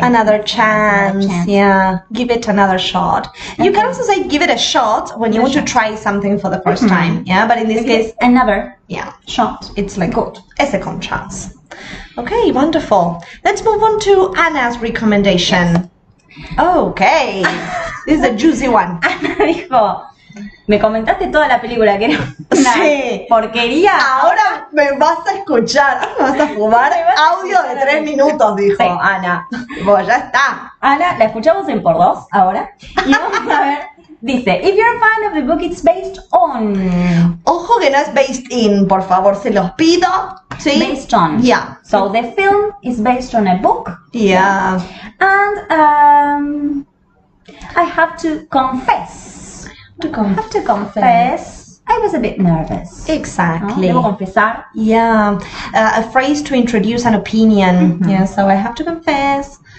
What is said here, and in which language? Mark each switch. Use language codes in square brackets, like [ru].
[en] Another chance. Yeah. Give it another shot. Okay. You can also say give it a shot when you want to try something for the first time. Yeah. But in this case, another shot. It's like a second chance. Okay, wonderful. Let's move on to Anna's recommendation. Okay. This is a juicy one. [es] Ana dijo, me comentaste toda la película que era una porquería. Ahora me vas a escuchar, ahora me vas a fumar audio de 3 minutos, dijo Ana. Bueno, ya está. Ana, la escuchamos en por 2 ahora. Y vamos a ver. [en] Dice, if you're a fan of the book, it's based on. [es] Ojo que no es [en] based in, [es] por favor, se los pido. ¿Sí? [en] Based on. Yeah. So the film is based on a book. Yeah. And I have to confess. I was a bit nervous. Exactly. [es] Debo confesar. [en] Yeah. A phrase to introduce an opinion. Yeah, so I have to confess.